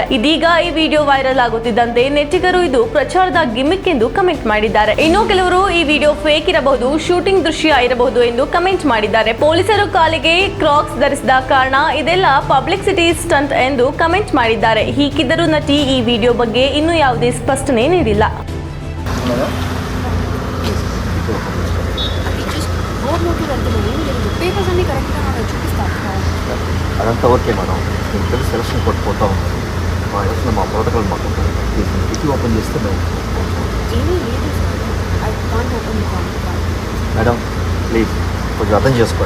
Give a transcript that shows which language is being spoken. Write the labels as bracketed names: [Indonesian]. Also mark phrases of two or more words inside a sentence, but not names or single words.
[Kannada] ಇದೀಗ ಈ ವಿಡಿಯೋ ವೈರಲ್ ಆಗುತ್ತಿದ್ದಂತೆ ನೆಟ್ಟಿಗರು ಇದು ಪ್ರಚಾರದ ಗಿಮಿಕ್ ಎಂದು ಕಮೆಂಟ್ ಮಾಡಿದ್ದಾರೆ. ಇನ್ನು ಕೆಲವರು ಈ ವಿಡಿಯೋ ಫೇಕ್ ಇರಬಹುದು, ಶೂಟಿಂಗ್ ದೃಶ್ಯ ಇರಬಹುದು ಎಂದು ಕಮೆಂಟ್ ಮಾಡಿದ್ದಾರೆ. ಪೊಲೀಸರು ಕಾಲಿಗೆ ಕ್ರಾಕ್ಸ್ ಧರಿಸಿದ ಕಾರಣ ಇದೆಲ್ಲ [English] publicity stunt [Kannada] ಎಂದು ಕಮೆಂಟ್ ಮಾಡಿದ್ದಾರೆ. ಹೀಗಿದ್ದರೂ ನಟಿ ಈ ವಿಡಿಯೋ ಬಗ್ಗೆ ಇನ್ನೂ ಯಾವುದೇ ಸ್ಪಷ್ಟನೆ ನೀಡಿಲ್ಲ. [Telugu] అదంతా [English] okay madam, [Telugu] నేను తెలిసి సెలక్షన్ కొట్టుకుంటా ఉన్నాను. మా ఎలక్షన్ మా ప్రోటోకాల్ మాకు కిటికీ ఓపెన్ చేస్తే [English] madam please [Telugu] కొంచెం అర్థం చేసుకోండి.